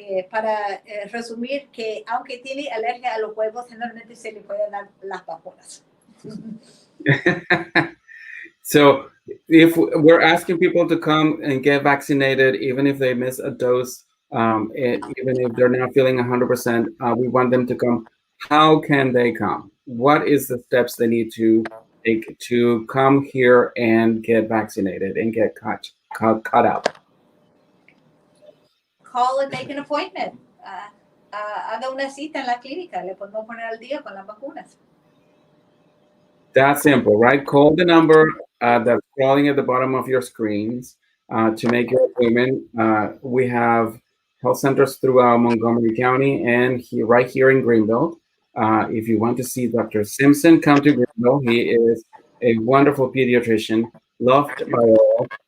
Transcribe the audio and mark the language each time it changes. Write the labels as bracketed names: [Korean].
[Spanish] Para resumir, que aunque tiene alergia a los huevos, generalmente se le puede dar las vacunas. [English] So if we're asking people to come and get vaccinated, even if they miss a dose, and even if they're not feeling 100%, we want them to come. How can they come? What is the steps they need to take to come here and get vaccinated and get cut out? Call and make an appointment. [Spanish] Haga una cita en la clínica. Le podemos poner al día con las vacunas. [English] That's simple, right? Call the number that's scrolling at the bottom of your screens to make your appointment. We have health centers throughout Montgomery County and right here in Greenville. If you want to see Dr. Simpson, come to Greenville. He is a wonderful pediatrician, loved by all.